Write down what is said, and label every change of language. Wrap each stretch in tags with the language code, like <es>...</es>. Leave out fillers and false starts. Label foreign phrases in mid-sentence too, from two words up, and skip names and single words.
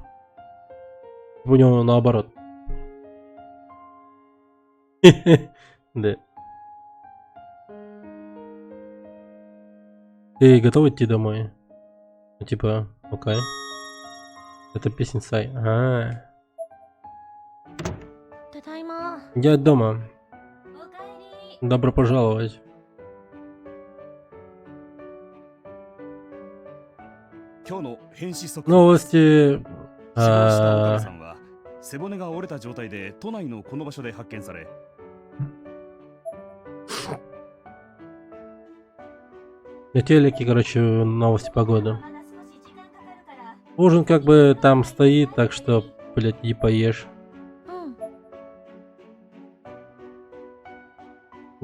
<ru>У него наоборот. Да. Ты готов идти домой? Ну, типа, окей. Это песня Сай. А,</ru> <ja>ただいま</ja> <ru>я дома.</ru> <ja>おかえり</ja> <ru>Добро пожаловать.</ru> <ja>今日の変死速</ja> <ru>Новости.</ru> <ja>死亡した岡田さんは背骨が折れた状態で都内のこの場所で発見され、</ja> <ru>На телеке, короче, новости погоды. Ужин как бы там стоит, так что, блядь, иди поешь.</ru> <ja>うん</ja>